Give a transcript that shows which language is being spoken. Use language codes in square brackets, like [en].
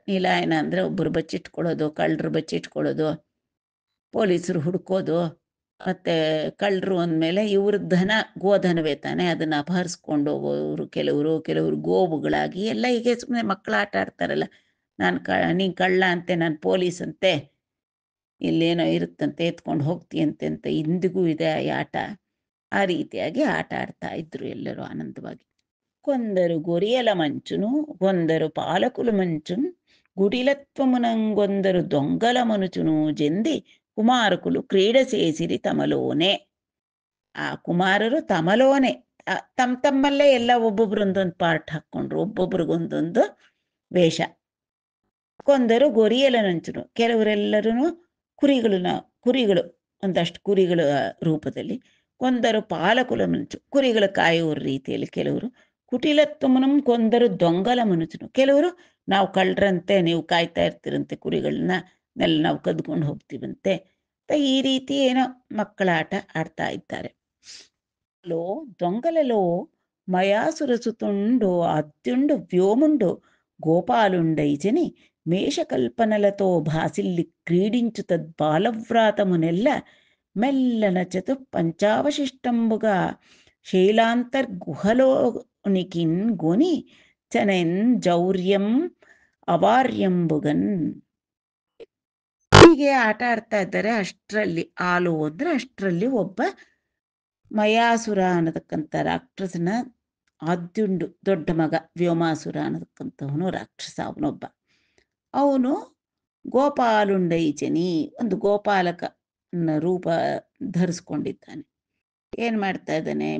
[kn] ನಿಲಾಯನ ಅಂದರೆ ಒಬ್ಬರು ಬಚ್ಚಿಟ್ಕೊಳ್ಳೋದು, ಕಳ್ಳರು ಬಚ್ಚಿಟ್ಕೊಳ್ಳೋದು, ಪೊಲೀಸರು ಹುಡ್ಕೋದು, ಮತ್ತು ಕಳ್ಳರು ಅಂದಮೇಲೆ ಇವ್ರ ಧನ ಗೋಧನವೇ ತಾನೆ, ಅದನ್ನು ಅಪಹರಿಸ್ಕೊಂಡು ಹೋಗೋರು ಕೆಲವರು ಗೋವುಗಳಾಗಿ ಎಲ್ಲ ಹೀಗೆ ಸುಮ್ಮನೆ ಮಕ್ಕಳು ಆಟ ಆಡ್ತಾರಲ್ಲ. ನೀನು ಕಳ್ಳ ಅಂತೆ, ನಾನು ಪೊಲೀಸ್ ಅಂತೆ, ಇಲ್ಲೇನೋ ಇರುತ್ತಂತೆ ಎತ್ಕೊಂಡು ಹೋಗ್ತೀಯಂತೆ ಅಂತ ಇಂದಿಗೂ ಇದೆ ಈ ಆಟ. ಆ ರೀತಿಯಾಗಿ ಆಟ ಆಡ್ತಾ ಇದ್ರು ಎಲ್ಲರೂ ಆನಂದವಾಗಿ. [te] కొందరు గొరియల మంచును కొందరు పాలకులు మంచును గుడిలత్వమునంగొందరు దొంగల మనుచును జెంది కుమారకులు క్రీడ చేసిరి ತಮಲೋನೆ. [kn] ಆ ಕುಮಾರರು ತಮಲೋನೆ ತಮ್ಮಲ್ಲೇ ಎಲ್ಲ ಒಬ್ಬೊಬ್ರೊಂದೊಂದು ಪಾರ್ಟ್ ಹಾಕ್ಕೊಂಡ್ರು, ಒಬ್ಬೊಬ್ರಿಗೊಂದೊಂದು ವೇಷ. [te] ಕೊಂದರು ಗೊರಿಯಲ ನಂಚುನು, [kn] ಕೆಲವರೆಲ್ಲರೂ ಕುರಿಗಳು ಒಂದಷ್ಟು ಕುರಿಗಳ ರೂಪದಲ್ಲಿ. [te] ಕೊಂದರು ಪಾಲಕುಲ ಮಂಚು, [kn] ಕುರಿಗಳ ಕಾಯುವ ರೀತಿಯಲ್ಲಿ ಕೆಲವರು. [te] ಕುಟಿಲತ್ವಮನಂ ಕೊಂದರು ದೊಂಗಲ ಮನುಚನು, [kn] ಕೆಲವರು ನಾವು ಕಳ್ಳರಂತೆ, ನೀವು ಕಾಯ್ತಾ ಇರ್ತೀರಂತೆ ಕುರಿಗಳನ್ನ, ನೆಲ್ಲ ನಾವು ಕದ್ಕೊಂಡು ಹೋಗ್ತೀವಂತೆ. ಈ ರೀತಿ ಏನೋ ಮಕ್ಕಳ ಆಟ ಆಡ್ತಾ ಇದ್ದಾರೆ. [te] దొంగలలో మయాసురసుతుండు అత్యుండు వ్యోముండు గోపాలుండైజని మేషకల్పనలతో భాసిల్లి క్రీడించు తద్బాలవ్రాతమునెల్ల మెల్లన చతు పంచావశిష్టంబుగా శైలాంతర్గుహలోనికిన్ గొని చనెన్ ಜೌರ್ಯಂ ಅವಾರ್ಯಂಬುಗನ್. [kn] ಹೀಗೆ ಆಟ ಆಡ್ತಾ ಇದ್ದಾರೆ. ಅಷ್ಟರಲ್ಲಿ ಹಾಲು ಹೋದ್ರೆ ಅಷ್ಟರಲ್ಲಿ ಒಬ್ಬ ಮಯಾಸುರ ಅನ್ನತಕ್ಕಂಥ ರಾಕ್ಷಸನ ಆದ್ಯುಂಡು ದೊಡ್ಡ ಮಗ, ವ್ಯೋಮಾಸುರ ಅನ್ನತಕ್ಕಂಥವನು ರಾಕ್ಷಸ, ಅವನೊಬ್ಬ. ಅವನು ಗೋಪಾಲುಂಡೈಚನಿ, ಒಂದು ಗೋಪಾಲಕನ ರೂಪ ಧರಿಸ್ಕೊಂಡಿದ್ದಾನೆ. ಏನು ಮಾಡ್ತಾ ಇದ್ದಾನೆ?